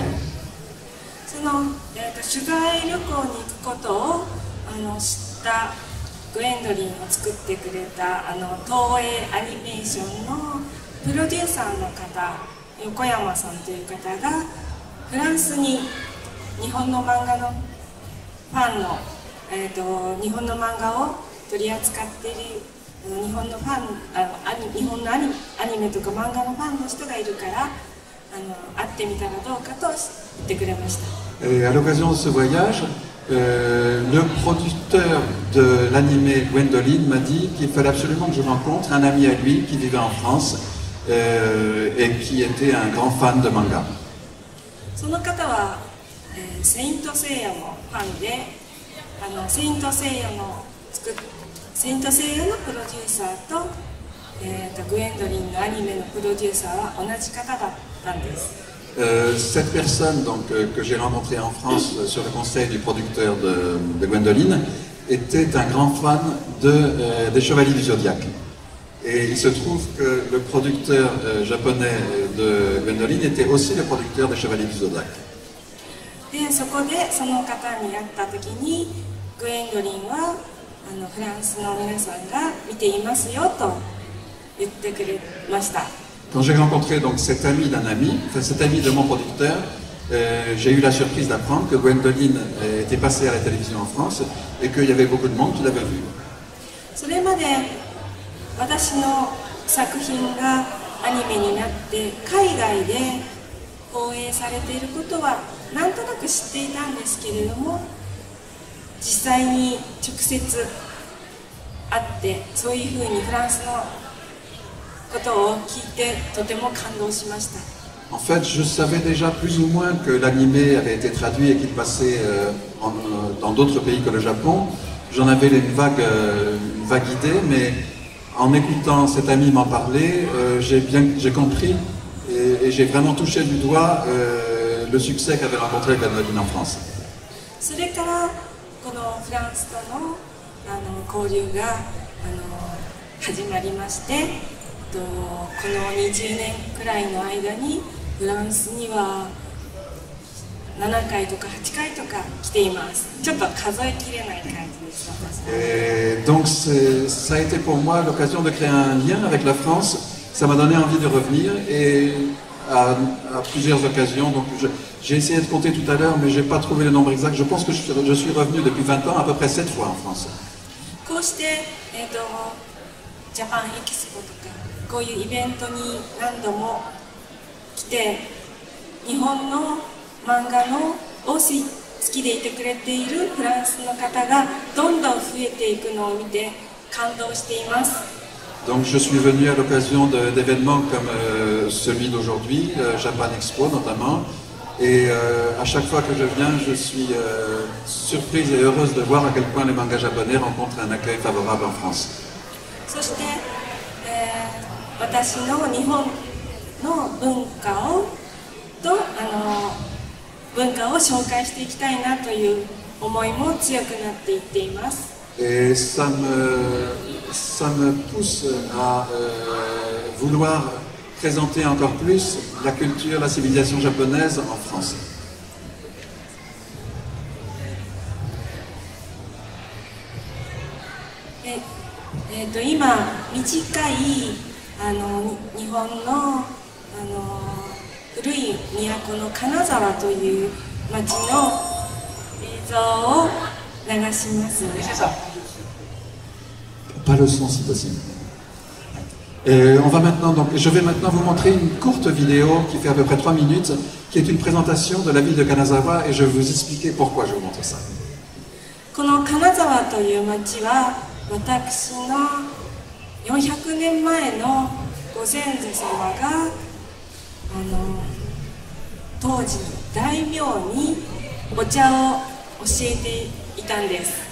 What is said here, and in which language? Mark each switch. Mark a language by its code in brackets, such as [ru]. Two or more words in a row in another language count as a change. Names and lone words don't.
[ja] その取材旅行に行くことを知ったグエンドリンを作ってくれた東映アニメーションのプロデューサーの方、横山さんという方がフランスに日本の漫画のファンの、日本の漫画を取り扱っている日本のファン日本のアニメとか漫画のファンの人がいるから会ってみたらどうかと言ってくれました。 [fr] Et à l'occasion de ce voyage, le producteur de l'animé Gwendoline m'a dit qu'il fallait absolument que je rencontre un ami à lui qui vivait en France et qui était un grand fan de manga. [ja] その方は、セイントセイヤのファンでセイントセイヤのプロデューサーと、グエンドリンのアニメのプロデューサーは同じ方だったんです。 [fr] Cette personne donc, que j'ai rencontrée en France sur le conseil du producteur de Gwendoline était un grand fan des Chevaliers du Zodiaque. Et il se trouve que le producteur japonais de Gwendoline était aussi le producteur des Chevaliers du Zodiaque. [ja] でそこでその方に会った時にグエンドリンはフランスの皆さんが見ていますよと言ってくれました。 [fr] Quand j'ai rencontré donc cet ami d'un ami, enfin cet ami de mon producteur, j'ai eu la surprise d'apprendre que Gwendoline était passée à la télévision en France et qu'il y avait beaucoup de monde qui l'avait vue. [ja] それまで私の作品がアニメになって海外で放映されていることはなんとなく知っていたんですけれども、実際に直接あって、そういうふうにフランスのことを聞いてとても感動しました。 [fr] En fait, je savais déjà plus ou moins que l'animé avait été traduit et qu'il passait dans d'autres pays que le Japon. J'en avais une vague idée, mais en écoutant cet ami m'en parler, j'ai compris et j'ai vraiment touché du doigt le succès qu'avait rencontré Gwendoline en France. [ja] それからこのフランスとの交流が始まりまして、この20年くらいの間にフランスには7回とか8回とか来ています。ちょっと数えきれない感じです。 [fr] Et donc ça a été pour moi l'occasion de créer un lien avec la France. Ça m'a donné envie de revenir et à plusieurs occasions. Donc j'ai essayé de compter tout à l'heure, mais j'ai pas trouvé le nombre exact. Je pense que je suis revenu depuis 20 ans à peu près 7 fois en France. [ja] こうして、ジャパンエキスポとかこういうイベントに何度も来て、日本の漫画のを好きでいてくれているフランスの方がどんどん増えていくのを見て感動しています。 [fr] Donc je suis venu à l'occasion d'événements comme celui d'aujourd'hui, Japan Expo notamment, et à chaque fois que je viens, je suis surprise et heureuse de voir à quel point les mangas japonais rencontrent un accueil favorable en France. [ja] そして、私の日本の文化を紹介していきたいなという思いも強くなっていっています。 [fr] Et ça me pousse à vouloir présenter encore plus la culture, la civilisation japonaise en France. [ja] 今短い日本の古い都の金沢という町の映像を流します。 [fr] Pas le son si possible. Je vais maintenant vous montrer une courte vidéo qui fait à peu près 3 minutes, qui est une présentation de la ville de Kanazawa et je vais vous expliquer pourquoi je vous montre ça. [ja] この金沢という町は私の400年前のご先祖様が当時大名にお茶を教えていたんです。